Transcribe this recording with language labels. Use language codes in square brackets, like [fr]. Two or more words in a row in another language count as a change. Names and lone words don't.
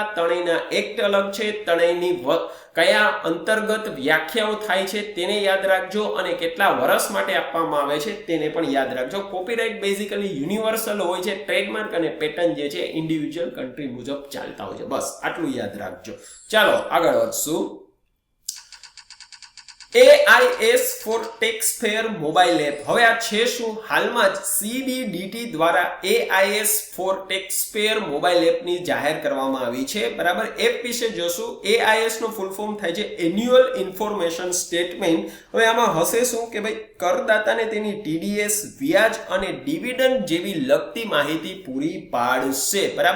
[gu] ત્રણેયના એક્ટ અલગ છે, ત્રણેયની કયા અંતર્ગત વ્યાખ્યાઓ થાય છે તેને યાદ રાખજો અને કેટલા વર્ષ માટે આપવામાં આવે છે તેને પણ યાદ રાખજો. [en] copyright basically universal [gu] હોય છે, ટ્રેડમાર્ક અને પેટન્ટ જે છે [en] individual country [gu] મુજબ ચાલતા હોય છે. બસ આટલું યાદ રાખજો. ચાલો આગળ વધશું. AIS for taxpayer [en] mobile app. [gu] હવે આ છે શું? હાલમાં જ CBDT દ્વારા AIS for taxpayer [en] mobile appની [gu] જાહેર કરવામાં આવી છે, બરાબર. એપ વિશે જોશું. AIS નો [en] full form [gu] થાય છે [en] annual information statement. [gu] હવે આમાં હશે શું કે ભાઈ કરદાતાને તેની TDS, વ્યાજ અને ડિવિડન્ડ જેવી લગતી માહિતી પૂરી પાડશે, બરાબર.